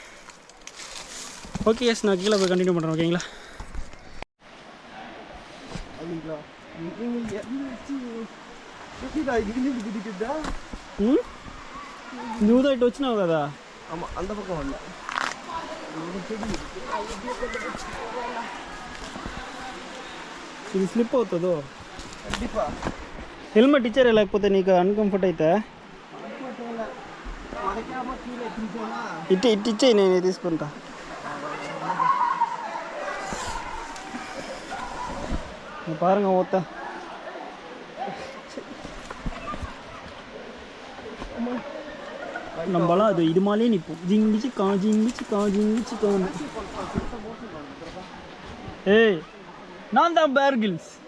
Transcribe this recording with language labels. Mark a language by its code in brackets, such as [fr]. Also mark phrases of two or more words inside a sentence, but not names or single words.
[en] okay yes, [ta] நான் கீழே போய் கண்டினியூ பண்ணுறேன். ஓகேங்களா? இந்த ஊதாயிட்டு வச்சுனா ஆகாதா? ஆமாம், அந்த பக்கம் வரல. [te] ఇది స్లిప్ అవుతుందో [ta] கண்டிப்பாக [te] హెల్మెట్ ఇచ్చారా లేకపోతే నీకు అన్కంఫర్ట్ అయితే ఇటు ఇచ్చేయి, నేను తీసుకుంటా. [ta] பாருங்க ஓத்த நம்மளாம் அது இது மாதிரியே நிற்போம். ஜிங்கிச்சு கா ஜிங்கிச்சு கா ஜிங்கிச்சு கா. ஏய், நான் தான் பேர் கில்ஸ்.